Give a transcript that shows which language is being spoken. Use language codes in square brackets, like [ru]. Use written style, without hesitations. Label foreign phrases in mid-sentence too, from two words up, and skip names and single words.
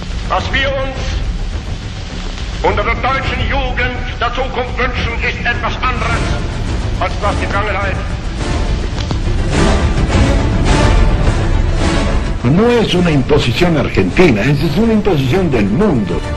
[de] Was wir uns unter der deutschen Jugend der Zukunft wünschen, ist etwas anderes, als was die Vergangenheit. [es] No es una imposición argentina, es una imposición del mundo.